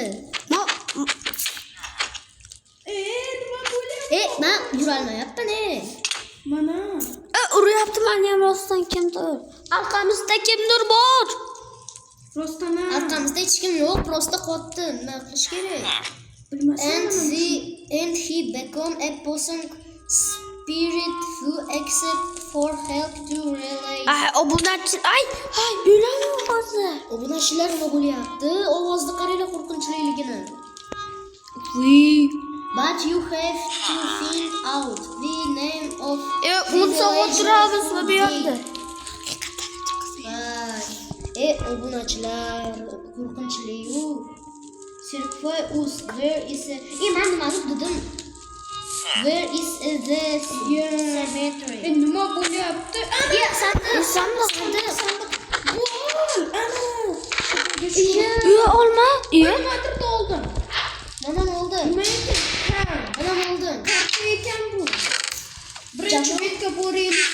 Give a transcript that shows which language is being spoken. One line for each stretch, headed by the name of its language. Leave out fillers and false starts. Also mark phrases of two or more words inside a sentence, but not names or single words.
Uzbek: Nima bo'lyapti? Men yurolmayapman. Mana. Uryapti meni ham rostdan kimdir. Orqamizda kimdir bor. Rostdan. Orqamizda hech kim yo'q, prosta qotdi. Nima qilish kerak? Bilmasam.
English: And he become a person spirit who accept for help to realize.
Uzbek: Obunachilar. Bilaman hozir. Obunachilar nima bo'lyapti? Ovozni qaranglar qo'rqinchliligini.
English: But you have to find out the name of
Uzbek: Unutsa o'tiramiz bu yerda. obunachilar qo'rqinchli-yu.
English: Circle us. Where is the...
Uzbek: man nimadir dedim.
English: Where is the cemetery?
Uzbek: Nima bo'lyapti? Sandiq. Olma. Nimadir oldim. Manam oldu. Nima ekan? Manam oldu. Qancha ekan bu? Birinchi betga boraylik.